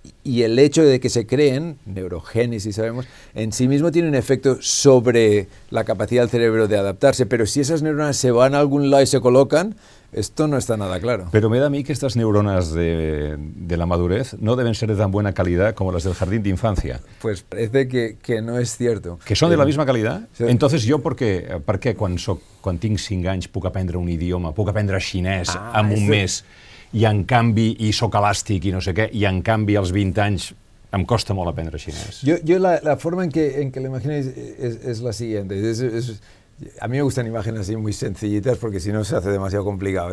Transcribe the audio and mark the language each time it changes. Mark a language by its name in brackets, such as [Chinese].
[Spanish] y el hecho de que se creen, neurogénesis sabemos, en sí mismo tiene un efecto sobre la capacidad del cerebro de adaptarse, pero si esas neuronas se van a algún lado y se colocan, esto no está nada claro. Pero me da a mí que estas neuronas de la madurez no deben ser de tan buena calidad como las del jardín de infancia. Pues parece que [Catalan] no és cert. Que són de la misma qualitat? Sí. [Spanish] Entonces [Catalan] jo per què quan tinc 5 anys puc aprendre un idioma, puc aprendre xinès en un mes, i en canvi, i soc elàstic i no sé què, i en canvi als 20 anys em costa molt aprendre xinès? [Spanish] Yo la forma en que lo imagino es la siguiente. A mí me gustan imágenes así muy sencillitas porque si no se hace demasiado complicado.